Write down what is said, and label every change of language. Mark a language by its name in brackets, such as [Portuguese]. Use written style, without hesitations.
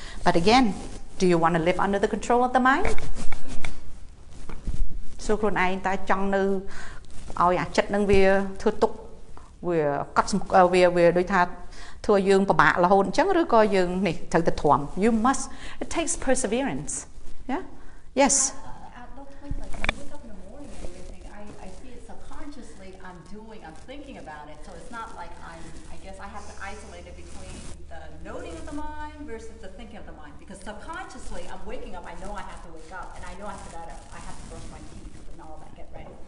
[English] But again, do you want to live under the control of the mind? [Khmer] សួរខ្លួនឯងតើចង់នៅឲ្យអាចិត្តនឹងវាធ្វើទុកវាកត់វាដូចថាធ្វើយើងពិបាករហូតអញ្ចឹងឬក៏យើងនេះត្រូវតែទ្រាំ [English] You must, it takes perseverance. Yeah? Yes. At those points, like when you wake up in the morning and everything, I see it subconsciously. I'm thinking about it. So it's not like I guess I have to isolate it between the noting of the mind versus the thinking of the mind. Because subconsciously, I'm waking up. I know I have to wake up, and I know I have to brush my teeth and all that, get ready.